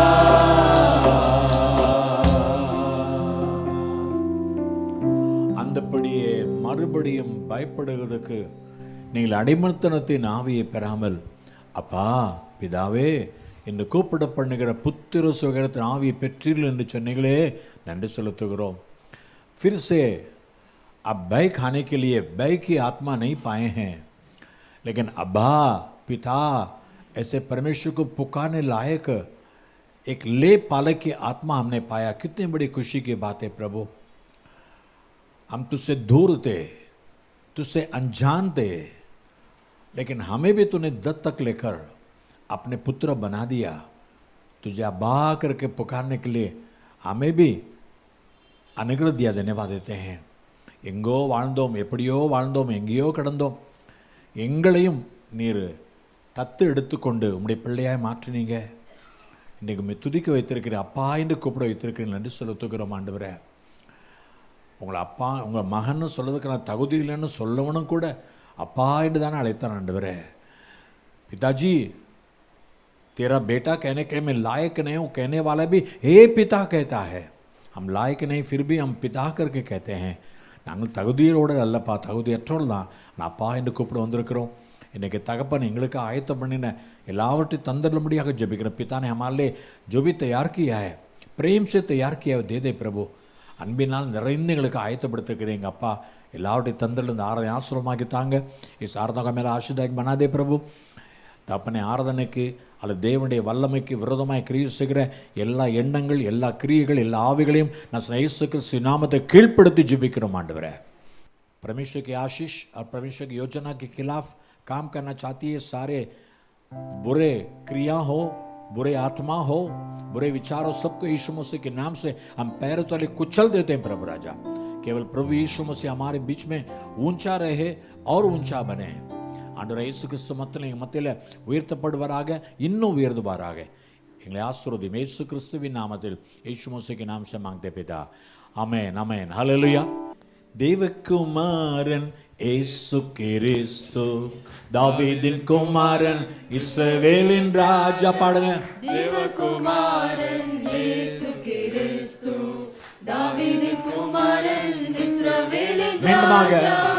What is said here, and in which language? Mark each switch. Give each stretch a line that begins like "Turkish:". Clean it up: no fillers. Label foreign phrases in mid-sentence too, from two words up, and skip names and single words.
Tamil: அந்தபடியே மறுபடியும் பயப்படுவதற்கு நீங்கள் அடிமத்தனத்தின் ஆவியை பெறாமல், அப்பா பிதாவே என்று கூப்பிட பண்ணுகிற புத்திர சுகத்தின் ஆவியை பெற்றீர்கள் என்று சொன்னீங்களே, நன்றி செலுத்துகிறோம்.
Hindi: फिर से अब भय खाने के लिए भय की आत्मा नहीं पाए हैं, लेकिन अब्बा पिता ऐसे परमेश्वर को पुकारने लायक एक ले पालक की आत्मा हमने पाया. कितनी बड़ी खुशी की बात है प्रभु. हम तुझसे दूर थे, तुझसे अनजान थे, लेकिन हमें भी तूने दत्तक लेकर अपने पुत्र बना दिया. तुझे अब्बा करके पुकारने के लिए हमें भी अनुग्रह दिया. धन्यवाद देते हैं.
Tamil: எங்கோ வாழ்ந்தோம், எப்படியோ வாழ்ந்தோம், எங்கேயோ கிடந்தோம். எங்களையும் நீர் தத்து எடுத்துக்கொண்டு உம்முடைய பிள்ளையாய் மாற்றினீங்க. இன்றைக்கு துதிக்க வைத்திருக்கிறேன், அப்பா என்று கூப்பிட வைத்திருக்கிறேன் என்று செலுத்துகிறோம் ஆண்டவரே. உங்களை அப்பா உங்கள் மகன்னு சொல்கிறதுக்கு நான் தகுதி இல்லைன்னு சொல்லவனும் கூட அப்பா என்று தானே அழைத்தான் ஆண்டவரே.
Hindi: पिताजी तेरा बेटा कहने के मैं लायक नहीं हूँ, कहने वाला भी हे पिता कहता है. हम लायक नहीं, फिर भी हम पिता करके कहते हैं.
Tamil: நாங்கள் தகுதியோடு அல்லப்பா, தகுதியற்றோடு தான் நான் அப்பா என்று கூப்பிட வந்திருக்கிறோம். இன்றைக்கி தகப்பன் எங்களுக்கு ஆயத்தம் பண்ணின எல்லாவற்றையும் தந்தரும்படியாக ஜெபிக்கிறேன்.
Hindi: पिता ने हमारे लिए जो भी तैयार किया है, प्रेम से तैयार किया है, दे दे प्रभु.
Tamil: அன்பினால் நிறைந்து எங்களுக்கு ஆயத்தப்படுத்திருக்கிறீங்க அப்பா. எல்லாவற்றையும் தந்தரில் இந்த ஆராதனை ஆசிரமாக்கி தாங்க. இஸ் ஆராதனை மேலே ஆசீர்வாதம் பண்ணாதே பிரபு. தப்பனை ஆராதனைக்கு அல்லது தேவனுடைய வல்லமைக்கு விரோதமாய் கிரியை செய்கிற எல்லா எண்ணங்கள், எல்லா கிரியைகள், எல்லா ஆவிகளையும் நான் இயேசு கிறிஸ்து நாமத்தை கீழ்ப்படுத்தி ஜெபிக்கிறோம் ஆண்டவரே.
Hindi: परमेश्वर की आशीष और परमेश्वर की योजना के खिलाफ काम करना चाहती है सारे बुरे क्रिया हो, बुरे आत्मा हो, बुरे विचार हो, सबको यीशु मसीह के नाम से हम पैरों तले कुचल देते हैं प्रभु राजा. केवल प्रभु यीशु मसीह हमारे बीच में ऊंचा रहे और ऊंचा बने.
Tamil: ஆண்டவரே இயேசு கிறிஸ்து மத்தியில் உயர்த்தப்படுவாராக, இன்னும் உயர்ந்துவாராக. எங்களை ஆசீர்வதியும் இயேசு கிறிஸ்துவின் நாமத்தில்,
Hindi: यीशु मसीह के नाम से मांगते पिता, आमेन आमेन हालेलुया.
Tamil: தேவகுமாரன் இயேசு கிறிஸ்து, தாவீதின் குமாரன், இஸ்ரவேலின் ராஜா. பாடுங்க. தேவகுமாரன் இயேசு கிறிஸ்து, தாவீதின் குமாரன், இஸ்ரவேலின் ராஜா.